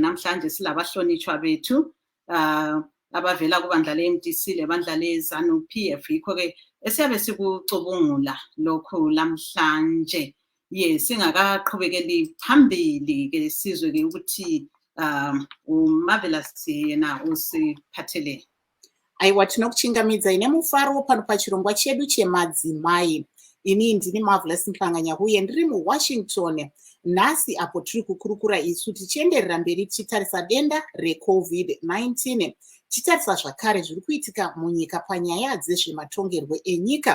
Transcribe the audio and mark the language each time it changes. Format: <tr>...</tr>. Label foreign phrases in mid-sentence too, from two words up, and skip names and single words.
<nd>Namhlanje silabahlonitshwa bethu abavela kubandla le-MDC lebandla le-ZANU-PF, yikho ke esiyabe sikucubungula lokhu lamhlanje. Yes, singakaqhubekeli phambili ke sizwe ke ukuthi uMarvelous yena usiphathele.</nd> <sn>Aiwa, tinokuchingamidza ine mufaro pano pachirongwa chedu chemadzimai. Ini ndini Marvelous Mhlanga, uye ndiri muWashington. Nhasi apo tiri kukurukura isu tichienderera mberi tichitarisa denda reCovid-19, tichitarisa zvakare zviri kuitika munyika panyaya dzezvematongerwo enyika.</sn>